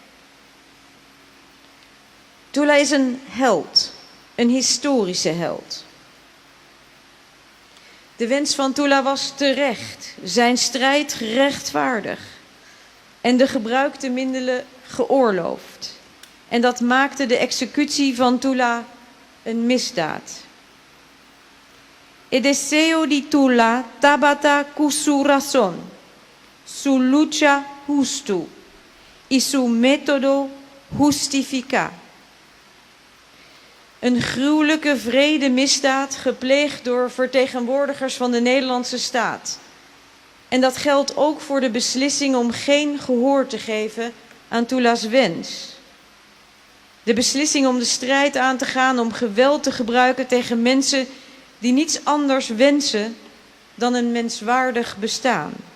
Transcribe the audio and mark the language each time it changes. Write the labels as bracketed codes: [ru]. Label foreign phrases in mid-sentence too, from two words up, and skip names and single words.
[nl] Tula is een held, een historische held. De wens van Tula was terecht, zijn strijd gerechtvaardig en de gebruikte middelen geoorloofd. En dat maakte de executie van Tula een misdaad. [pap] El deseo de Tula tabata cu su razón, su lucha justo y su método justifica. [nl] Een gruwelijke vredemisdaad gepleegd door vertegenwoordigers van de Nederlandse staat. En dat geldt ook voor de beslissing om geen gehoor te geven aan Tula's wens. De beslissing om de strijd aan te gaan, om geweld te gebruiken tegen mensen die niets anders wensen dan een menswaardig bestaan.